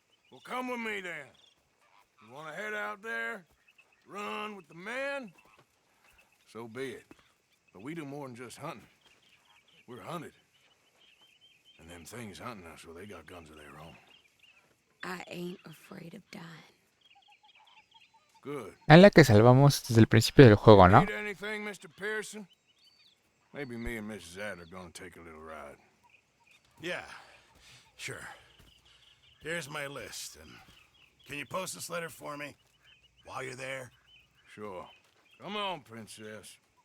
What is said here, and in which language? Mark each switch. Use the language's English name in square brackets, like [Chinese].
[English] Well, come with me then. You want to head out there, run with the men? So be it. But we do more than just hunting. We're hunted. And them things hunting us, well, they got guns of their own. I ain't afraid of dying. Good. [Spanish] Es la que salvamos desde el principio del juego, ¿no? [English] Need anything, Mr. Pearson? Maybe me and Mrs. Ad are gonna take a little ride. Yeah, sure. Here's my list, and can you post this letter for me while you're there? Sure. Come on, princess.